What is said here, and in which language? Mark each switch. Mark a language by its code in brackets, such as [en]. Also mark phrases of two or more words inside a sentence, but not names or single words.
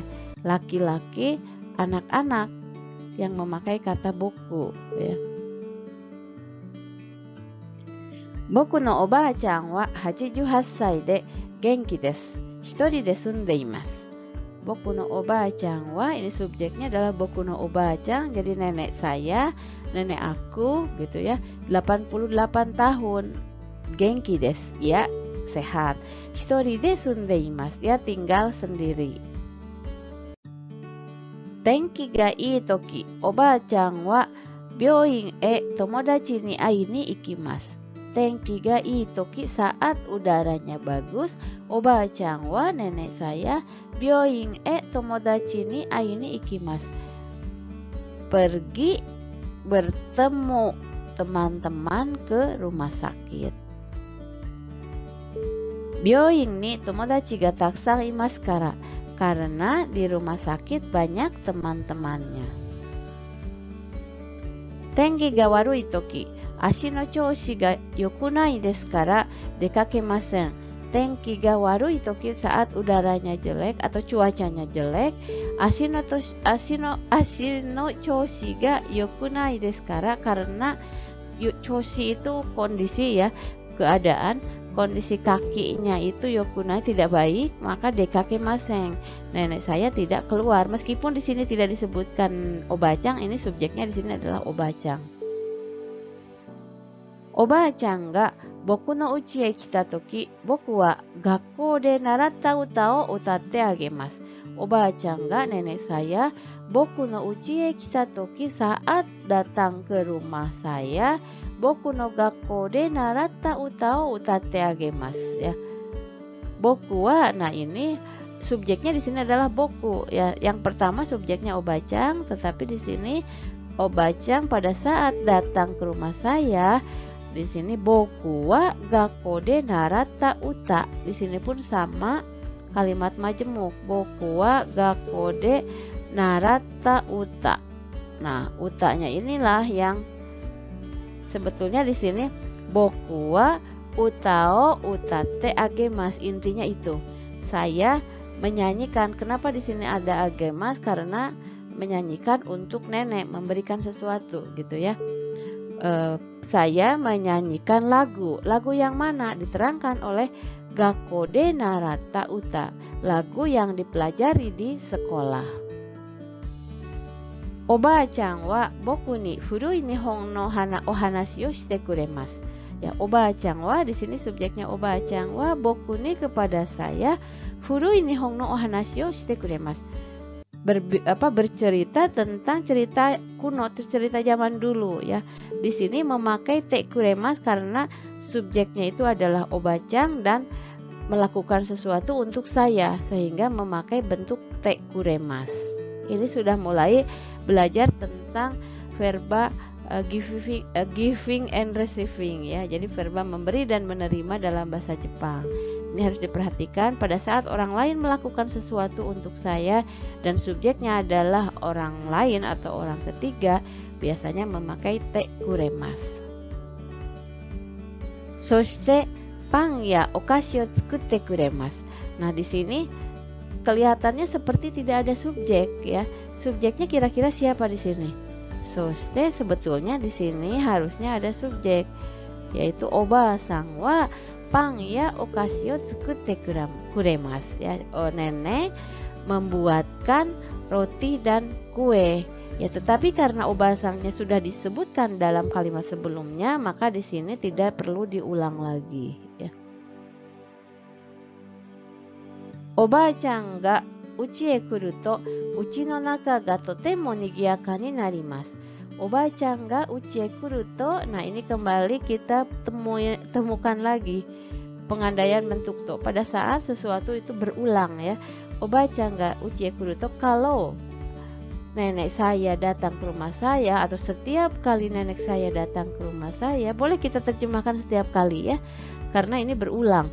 [id] Laki-laki, anak-anak yang memakai kata boku ya. [ja] 僕のおばちゃんは88歳で元気です. 一人で住んでいます. 僕のおばちゃんは, [id] ini subjeknya adalah [ja] 僕のおばちゃん, [id] jadi nenek saya, nenek aku gitu ya. 88 tahun. [ja] 元気です, [id] ya sehat. [ja] 一人で住んでいます, [id] dia tinggal sendiri. [ja] 天気がいい時、おばちゃんは病院へ友達に会いに行きます. 天気がいい時, [id] saat udaranya bagus, [ja] おばちゃんは [id] nenek saya [ja] 病院へ友達に会いに行きます. [id] Pergi bertemu teman-teman ke rumah sakit. [ja] 病院に友達がたくさんいますから. [id] Karena di rumah sakit banyak teman-temannya. [ja] 天気が悪い時、足の調子が良くないですから出かけません. 天気が悪い時, [id] saat udaranya jelek atau cuacanya jelek, [ja] 足の調子が良くないですから, [id] karena choushi itu kondisi ya, keadaan. Kondisi kakinya itu yokunai tidak baik, maka dekakemasen. Nenek saya tidak keluar. Meskipun di sini tidak disebutkan oba-chan, ini subjeknya di sini adalah oba-chan. [ja] おばちゃんが僕の家へ来た時、僕は学校で習った歌を歌ってあげます. おばちゃんが [id] nenek saya [ja] 僕の家へ来た時, [id] saat datang ke rumah saya, [ja] 僕の学校で習った歌を歌ってあげます ya. 僕は, [id] nah ini subjeknya di sini adalah boku ya. Yang pertama subjeknya oba-chan, tetapi di sini oba-chan pada saat datang ke rumah saya, di sini [ja] 僕は学校で習った歌. [id] Di sini pun sama kalimat majemuk, [ja] 僕は学校で習った歌. [id] Nah, utanya inilah yang sebetulnya di sini [ja] 僕は歌を歌ってあげます, [id] intinya itu. Saya menyanyikan. Kenapa di sini ada agemasu? Karena menyanyikan untuk nenek, memberikan sesuatu gitu ya. Saya menyanyikan lagu. Lagu yang mana? Diterangkan oleh [ja] 学校で習った歌, [id] lagu yang dipelajari di sekolah. [ja] おばちゃんは僕に古い日本のお話をしてくれます. Ya, おばちゃんは [id] di sini subjeknya [ja] おばちゃんは僕に [id] kepada saya [ja] 古い日本のお話をしてくれます. [id] Bercerita tentang cerita kuno, cerita zaman dulu ya. Di sini memakai [ja] てくれます [id] karena subjeknya itu adalah oba-chan dan melakukan sesuatu untuk saya, sehingga memakai bentuk [ja] てくれます. [id] Ini sudah mulai belajar tentang verba [en] giving and receiving [id] ya. Jadi verba memberi dan menerima dalam bahasa Jepang. Ini harus diperhatikan pada saat orang lain melakukan sesuatu untuk saya dan subjeknya adalah orang lain atau orang ketiga, biasanya memakai [ja] てくれます. そしてパンやお菓子を作ってくれます. [id] Nah, di sini kelihatannya seperti tidak ada subjek ya. Subjeknya kira-kira siapa di sini? [ja] Soshite [id] sebetulnya di sini harusnya ada subjek, yaitu [ja] おばさんはパンやお菓子を作ってくれます ya. [id] Nenek membuatkan roti dan kue. Ya, tetapi karena oba-sannya sudah disebutkan dalam kalimat sebelumnya, maka di sini tidak perlu diulang lagi ya. [ja] おばちゃんが家へ来ると家の中がとても賑やかになります. おばちゃんが家へ来ると, [id] nah ini kembali kita temukan lagi pengandaian bentuk to pada saat sesuatu itu berulang ya. [ja] おばちゃんが家へ来ると, [id] kalau nenek saya datang ke rumah saya atau setiap kali nenek saya datang ke rumah saya, boleh kita terjemahkan setiap kali ya, karena ini berulang.